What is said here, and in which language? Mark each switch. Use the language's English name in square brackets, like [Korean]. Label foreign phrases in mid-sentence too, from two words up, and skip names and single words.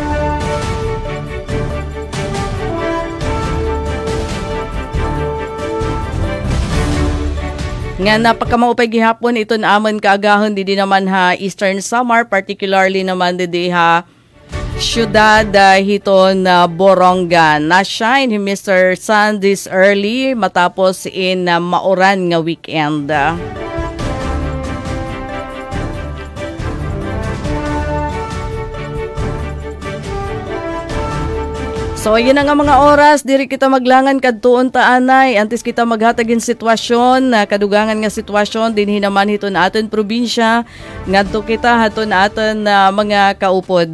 [Waray] Nga napakamaupay gihapon ito na amon kaagahon di naman ha Eastern Samar, particularly naman di ha Siyudad hiton Borongan. Na-shine [English] Mr. Sun this early [Waray] matapos in mauran nga weekend. So yun na nga mga oras, diri kita maglangan kadtuon taanay, antes kita maghatagin sitwasyon, kadugangan nga sitwasyon dinhi naman hiton aton probinsya, ngadto kita haton aton mga kaupod.